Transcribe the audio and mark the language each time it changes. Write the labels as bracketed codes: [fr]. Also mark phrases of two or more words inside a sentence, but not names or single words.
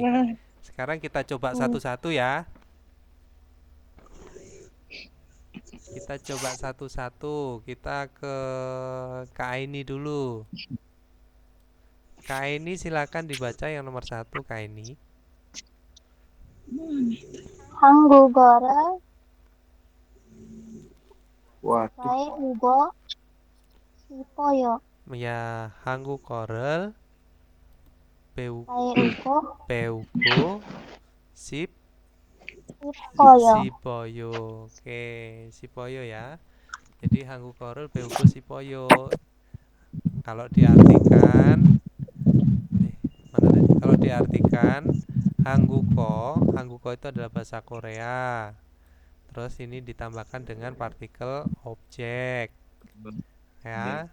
[id] Sekarang kita coba satu-satu ya. Kita coba satu-satu. Kita ke Kak Aini dulu. Kak Aini silakan dibaca yang nomor 1, Kak Aini. [ko] 한국어를 [id] Wah, [ko] 배우고 싶어요. Ya, 한국어를 배우고 배우고 싶어요. 싶어요. [id] Oke, 싶어요 ya. Jadi [ko] 한국어를 배우고 싶어요. [id] Kalau diartikan mana tadi? Kalau diartikan 한국어 itu adalah bahasa Korea. Terus ini ditambahkan dengan partikel objek. Ya.